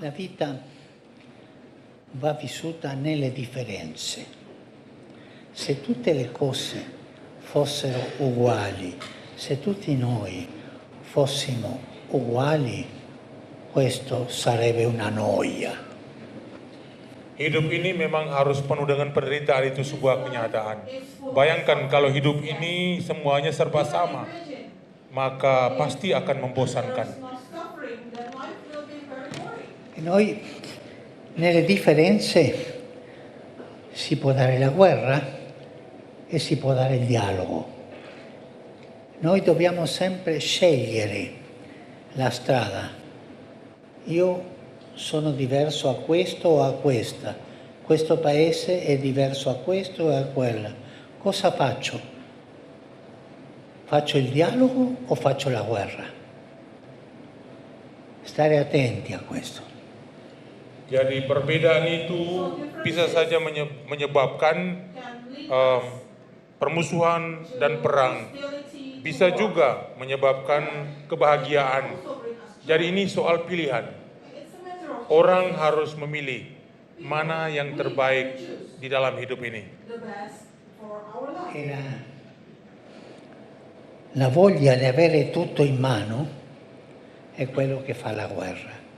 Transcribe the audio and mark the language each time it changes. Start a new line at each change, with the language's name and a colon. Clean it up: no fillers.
Italian: La vita va vissuta nelle differenze. Se tutte le cose fossero uguali, se tutti noi fossimo uguali, questo sarebbe una noia.
Indonesian: Hidup ini memang harus penuh dengan penderitaan, itu sebuah kenyataan. Bayangkan kalau hidup ini semuanya serba sama, maka pasti akan membosankan.
Italian: E noi nelle differenze si può dare la guerra e si può dare il dialogo. Noi dobbiamo sempre scegliere la strada. Io sono diverso a questo o a questa. Questo paese è diverso a questo e a quella. Cosa faccio? Faccio il dialogo o faccio la guerra? Stare attenti a questo.
Indonesian: Jadi perbedaan itu bisa saja menyebabkan permusuhan dan perang. Bisa juga menyebabkan kebahagiaan. Jadi ini soal pilihan. Orang harus memilih mana yang terbaik di dalam hidup ini.
Italian: E la voglia di avere tutto in mano è quello che fa la guerra.